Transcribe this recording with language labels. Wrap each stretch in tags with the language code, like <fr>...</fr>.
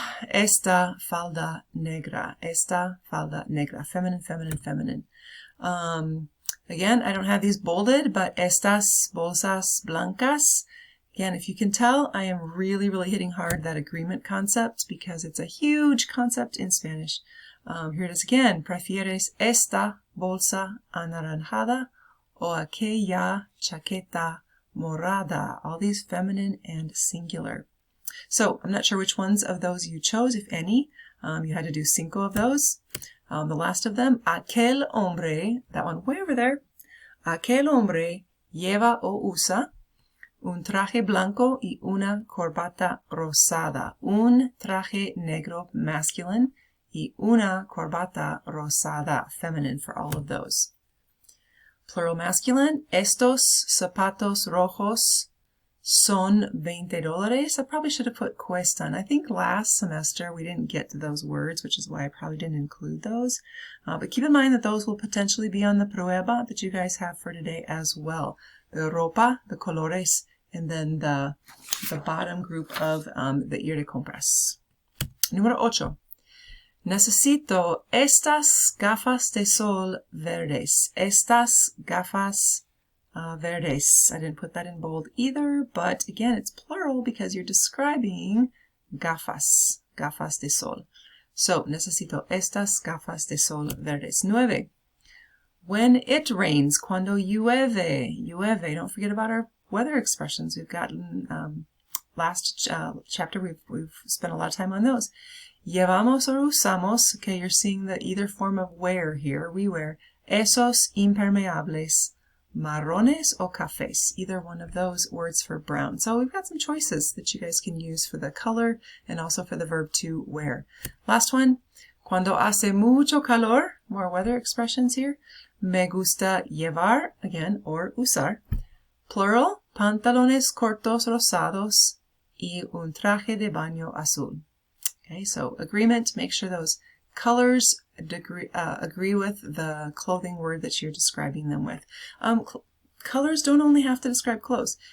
<es>Esta falda negra. Esta falda negra.</es> <en>Feminine. Again, I don't have these bolded, but</en> <es>estas bolsas blancas.</es> <en>Again, if you can tell, I am really, really hitting hard that agreement concept because it's a huge concept in Spanish. Here it is again.</en> <es>¿Prefieres esta bolsa anaranjada o aquella chaqueta morada?</es> <en>All these feminine and singular. So I'm not sure which ones of those you chose, if any. You had to do 5 of those. The last of them,</en> <es>aquel hombre,</es> <en>that one way over there.</en> <es>Aquel hombre lleva o usa un traje blanco y una corbata rosada. Un traje negro masculine y una corbata rosada</es> <en>feminine for all of those. Plural masculine,</en> <es>estos zapatos rojos son $20.</es> <en>I probably should have put cuestan. I think last semester we didn't get to those words, which is why I probably didn't include those. But keep in mind that those will potentially be on the prueba that you guys have for today as well. The ropa, the colores, and then the bottom group of the</en> <es>ir de compras. Número 8. Necesito estas gafas de sol verdes. Estas gafas verdes.</es> <en>I didn't put that in bold either, but again, it's plural because you're describing gafas,</en> <es>gafas de sol. So, necesito estas gafas de sol verdes. 9.</es> <en>When it rains,</en> <es>cuando llueve, llueve.</es> <en>Don't forget about our weather expressions. We've gotten, last chapter, we've spent a lot of time on those.</en> <es>Llevamos</es> <en>or</en> <es>usamos,</es> <en>okay, you're seeing the either form of wear here, we wear,</en> <es>esos impermeables, marrones o cafés,</es> <en>either one of those words for brown. So we've got some choices that you guys can use for the color and also for the verb to wear. Last one,</en> <es>cuando hace mucho calor,</es> <en>more weather expressions here,</en> <es>me gusta llevar,</es> <en>again, or</en> <es>usar,</es> <en>plural,</en> <es>pantalones cortos rosados y un traje de baño azul.</es> <en>Okay, so agreement, make sure those colors agree with the clothing word that you're describing them with. Colors don't only have to describe clothes.</en>